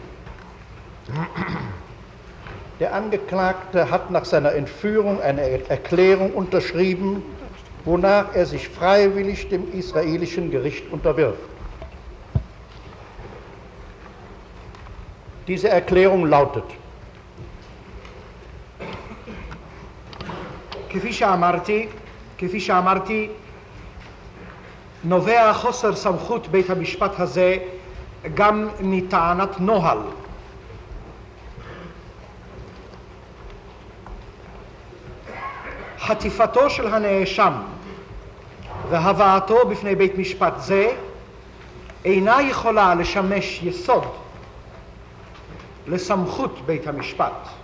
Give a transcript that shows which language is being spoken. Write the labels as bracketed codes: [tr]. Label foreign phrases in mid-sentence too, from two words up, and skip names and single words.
[de] Der Angeklagte hat nach seiner Entführung eine Erklärung unterschrieben, wonach er sich freiwillig dem israelischen Gericht unterwirft. Diese Erklärung lautet: [he] כפי שאמרתי, נובע חוסר סמכות בית המשפט הזה גם מטענת נוהל. חטיפתו של הנאשם והבאתו בפני בית משפט זה אינה יכולה לשמש יסוד לסמכות בית המשפט.